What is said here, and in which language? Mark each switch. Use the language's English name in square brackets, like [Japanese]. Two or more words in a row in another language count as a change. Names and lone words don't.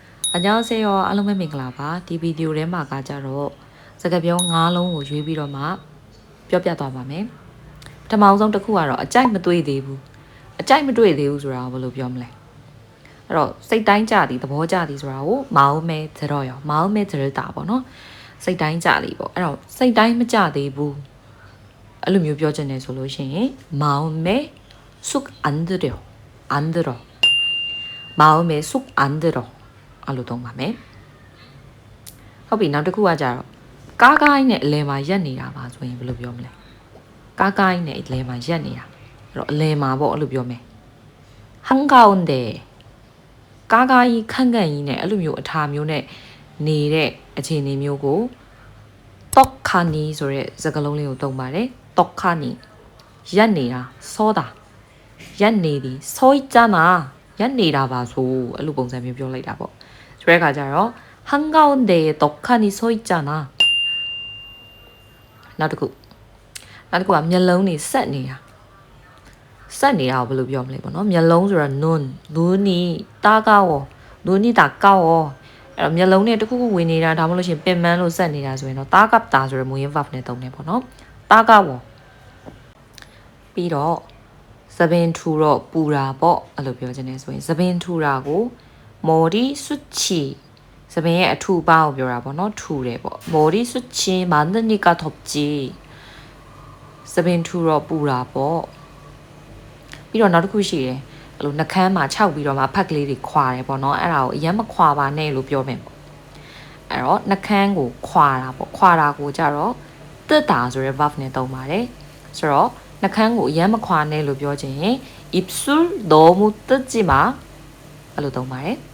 [Korean] 안녕하세요. [Burmese] အားလုံးပဲမင်္ဂလာပါဒီဗီဒီယိုထဲမှာကကြတော့စကားပြော9လုံးကိုရွေးပြီးတော့မှပြောပြသွားပါမယ်ပထမအောင်ဆုံးတစ်ခုကတော့အကြိုက်မတွေ့သေးဘူးအကြိုက်မတွေ့သေးဘူးဆိုတာကိုဘယ်လိုပြောမလဲအဲ့ တော့စိတ်တိုင်းကြသည်သဘောကြသည်ဆိုတာကို [Korean] 마음에 들어요 마음에 들다 [Burmese] ပေါ့နော်စိတ်တိုင်းကြသည်ပေါ့အဲ့တော့စိတ်တိုင်းမကြသေးဘူးအဲ့လိုမျိုးပြောချင်တယ်ဆိုလို့ ရှိရင် [Korean] 마음에 쑥 안 들어 안 들어 마음에 쑥 안 들어 [Burmese] အဲ့လိုသုံးပါမယ်ဟုတ်ပြီနောက်တစ်ခုကကြတော့ကားကိုင်းနဲ့အလဲ မှာရက်နေတာပါဆိုရင်ဘယ်လိုပြောမလဲကားကိုင်းနဲ့အလဲမှာရက်နေတာအဲ့တော့အလဲမှာပေါ့အဲ့လိုပြောမယ်한가운데ကားကိုင်းခန့်ခန့်ကြီးနဲ့အဲ့လိုမျိုးအထာမျိုးနဲ့နေတဲ့အခြေအနေမျိုးကို떡하니ဆိုတဲ့စကားလုံးလေးကိုသုံးပါတယ်떡하니ရက်နေတာစောတာရက်နေသည်စော있잖아ရက်နေတာပါဆိုအဲ့လိုပုံစံမျိုးပြောလိုက်တာပေါ့ဆိုတဲ့အခါကျတော့ [Korean] 한가운데에 떡하니 서 있잖아 [Burmese] နောက်တစ်ခုကမျက်လုံးနေဆက်နေတာကိုဘယ်လိုပြောမလဲပေါ့နော်မျက်လုံးဆိုတော့ [Korean] 눈이 따가워 눈이 따가워 [Burmese] အဲ့တော့မျက်လုံးနဲ့တစ်ခုခုဝင်နေတာဒါမှမဟုတ်လို့ရှိရင်ပင်ပန်းလို့ဆက်နေတာဆိုရင် တော့따갑다ဆိုတဲ့မူရင်း verb နဲ့သုံးတယ်ပေါ့နော်따가워ပြီးတော့သပင်ထူတော့ပူတာပေါ့အဲ့လိုပြောချင်တယ်ဆိုရင်သပင်ထူ တာကို [Korean] 머리 숱이 [Burmese] သပင်ရဲ့အထူပါကိုပြောတာပေါ့နော်ထူတယ်ပေါ့ [Korean] 머리 숱이 많으니까 덥지 [Burmese] သ ပင်ထူတော့ပူတာပေါ့ပြီးတော့နောက်တစ်ခုရှိတယ်အဲ့လိုနှကန်းမှာခြောက်ပြီးတော့မှဖက်ကလေးတွေခွာတယ်ပေါ့နော်အဲ့ဒါကိုအရင်မခွာပါနဲ့လို့ပြောမယ်ပေါ့အဲ့တော့နှကန်းကိုခွာတာပေါ့ခွာတာကိုကြတော့တက်တာဆိုတဲ့ verb နဲ့သုံးပါတယ်ဆိုတော့နှကန်းကိုအရင်မခွာနဲ့လို့ပြောချင်ရင် [Korean] 입술 너무 뜯지 마 [Burmese] အဲ့လိုသုံးပါတယ်